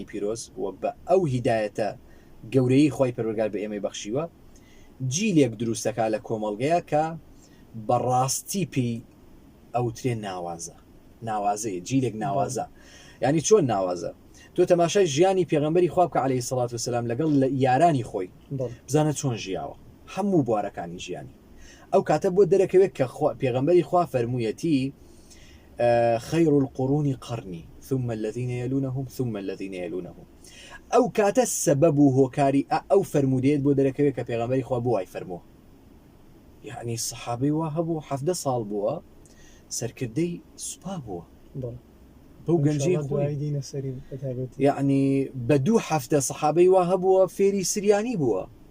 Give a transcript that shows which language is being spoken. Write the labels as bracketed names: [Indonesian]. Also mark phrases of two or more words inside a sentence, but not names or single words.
[Central Kurdish] پیرۆز و بە ئەو هیدایەتە گەورەی خوای پەروەردگار بە ئێمەی بەخشیوە جیلێک دروستەکە لە کۆمەڵگەیە کە بەڕاستی پێی ئەوترێ ناوازەیە جیلێک ناوازە ینی چۆن ناوازە تۆ تەماشای ژیانی پێغەمبەری خوا بکە [Arabic] عەلەیهی سەڵات وسەلام [Central Kurdish] لەگەڵ یارانی خۆی بزانە چۆن ژیاوە هەموو بوارەکانی ژیانی ئەو کاتە بۆ دەرەکەوێت کە پێغەمبەری خوا فەرموویەتی [Arabic] خەیر القورون قەرنی ثم الذين يلونهم ثم الذين يلونهم [Central Kurdish] ئەو کاتە سەبەب و هۆکاری ئەو فەرمودێت بۆ دەرەکەوێت کە پێغەمبەری خوا بۆ وای فەرمووە یعنی سەحابەی وا هەبوو 17 ساڵ بووە سەرکردەی سوپا بووە بەو گەنجەی خۆی یعنی بە 2 هەفتە سەحابەی وا هەبووە فێری سریانی بووە